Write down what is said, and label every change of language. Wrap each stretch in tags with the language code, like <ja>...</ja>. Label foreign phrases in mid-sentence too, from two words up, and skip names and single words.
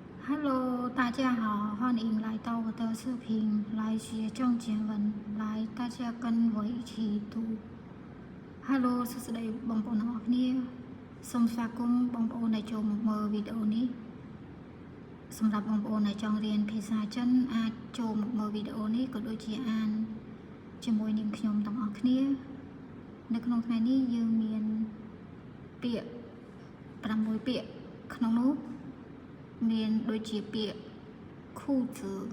<zh>Hello，大家好，欢迎来到我的视频，来学正经文，来大家跟我一起读。Hello，</zh> <km>សួស្តីបងប្អូនទាំងអស់គ្នាសូមស្វាគមន៍បងប្អូនដែលចូលមកមើលវីដេអូនេះសម្រាប់បងប្អូនដែលចង់រៀនភាសាចិនអាចចូលមកមើលវីដេអូនេះក៏ដូចជាអានជាមួយនឹងខ្ញុំទាំងអស់គ្នានៅក្នុងថ្ងៃនេះយើងមានពាក្យ6ពាក្យក្នុងនោះមានដូចជាពាក្យ裤子</km>